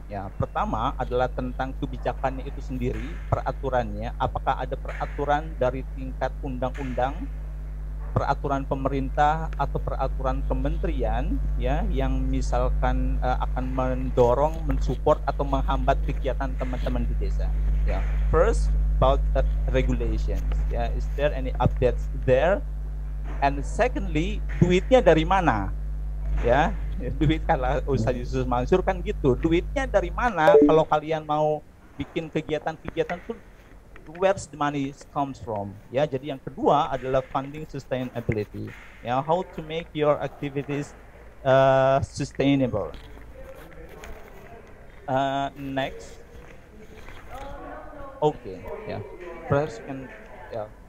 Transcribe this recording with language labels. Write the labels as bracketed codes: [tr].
[id] Ya, pertama adalah tentang kebijakannya itu sendiri, peraturannya. Apakah ada peraturan dari tingkat undang-undang, peraturan pemerintah atau peraturan kementerian, ya, yang misalkan akan mendorong, mensupport atau menghambat kegiatan teman-teman di desa. [en] Ya, first about the regulations. Ya, is there any updates there? And secondly, [id] duitnya dari mana? Ya, duit kalau Ustaz Yusuf Mansur kan gitu, duitnya dari mana kalau kalian mau bikin kegiatan-kegiatan tuh, [en] where's the money comes from? [id] Ya, jadi yang kedua adalah [en] funding sustainability. Ya, how to make your activities sustainable. Next. Okay, yeah. Perhaps you can, yeah.